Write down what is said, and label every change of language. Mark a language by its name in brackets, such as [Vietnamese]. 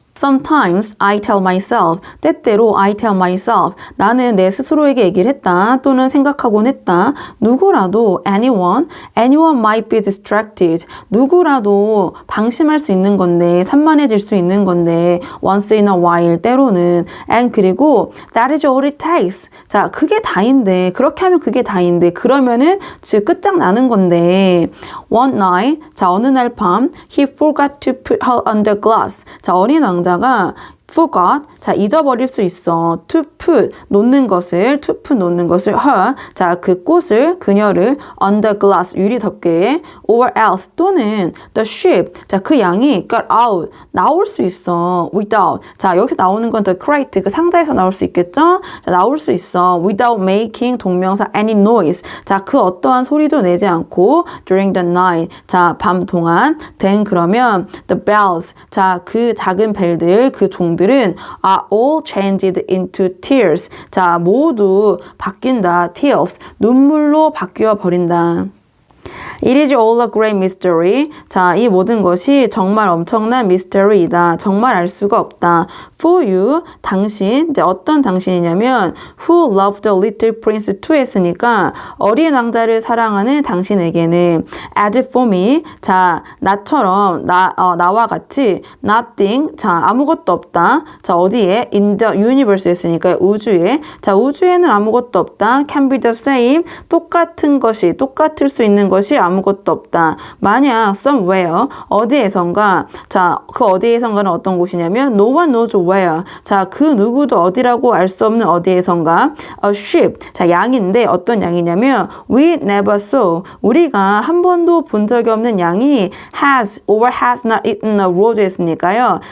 [English] Sometimes I tell myself, [Korean] 때때로 I tell myself, 나는 내 스스로에게 얘기를 했다 또는 생각하곤 했다. [English] 누구라도 anyone might be distracted. [Korean] 누구라도 방심할 수 있는 건데, 산만해질 수 있는 건데 [English] once in a while, [Korean] 때로는. [English] And 그리고 that is all it takes. [Korean] 자, 그게 다인데, 그렇게 하면 그게 다인데, 그러면은 즉 끝장나는 건데. [English] One night, [Korean] 자, 어느 날 밤 [English] he forgot to put her under glass. [Korean] 자, 어린 왕자가 forgot, 자, 잊어버릴 수 있어. to put, 놓는 것을, her, 자, 그 꽃을, 그녀를 under glass, 유리 덮개에 [English] or else, [Korean] 또는 the sheep, 자, 그 양이 got out, 나올 수 있어. without, 자, 여기서 나오는 건 the crate, 그 상자에서 나올 수 있겠죠? 자, 나올 수 있어. [English] without making, [Korean] 동명사 any noise, 자, 그 어떠한 소리도 내지 않고 during the night, 자, 밤 동안. [English] then 그러면 the bells, [Korean] 자, 그 작은 벨들, 그 종들은 [English] are all changed into tears. [Korean] 자, 모두 바뀐다. tears. 눈물로 바뀌어 버린다. [English] It is all a great mystery. [Korean] 자, 이 모든 것이 정말 엄청난 미스터리이다. 정말 알 수가 없다. For you, 당신, 이제 어떤 당신이냐면 [English] who loved the little prince too [Korean] 했으니까 어린 왕자를 사랑하는 당신에게는 as for me, 자, 나처럼 나와 같이 nothing, 자, 아무것도 없다. 자, 어디에? in the universe 했으니까 우주에. 자, 우주에는 아무것도 없다. [English] can be the same, [Korean] 똑같은 것이, 똑같을 수 있는 것이 아무것도 없다. 만약 somewhere, 어디에선가, 자, 그 어디에선가는 어떤 곳이냐면 [English] no one knows where, [Korean] 자, 그 누구도 어디라고 알 수 없는 어디에선가 a sheep, 자, 양인데 어떤 양이냐면 we never saw, 우리가 한 번도 본 적이 없는 양이 has or has not eaten a rose 했으니까요.